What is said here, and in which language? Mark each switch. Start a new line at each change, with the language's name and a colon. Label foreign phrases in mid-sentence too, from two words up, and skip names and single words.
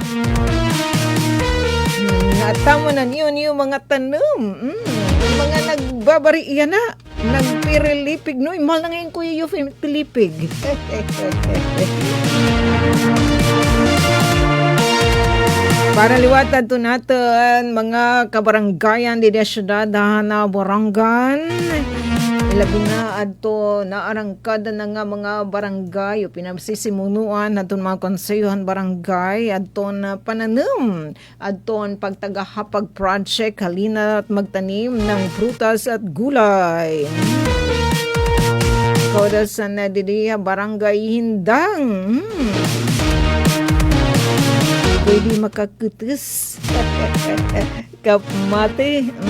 Waray: Natamo na niyo mga tanom. Mga nagbabari iyan na. Nagpirilipig no.
Filipino: Mahal na ngayon kuya yung pilipig.
Waray: Para liwatan to natin mga kabaranggayan di syudad na Borongan. Ilabi na adto naarangkada na nga mga barangay o pinasisimunuan adton mga konseyohan barangay adton pananim adton pagtagahapag project
Filipino: halina at magtanim ng prutas at gulay.
Waray: Kaudasan na didiya barangay Hindang. Pwede makakutus. Kapmate.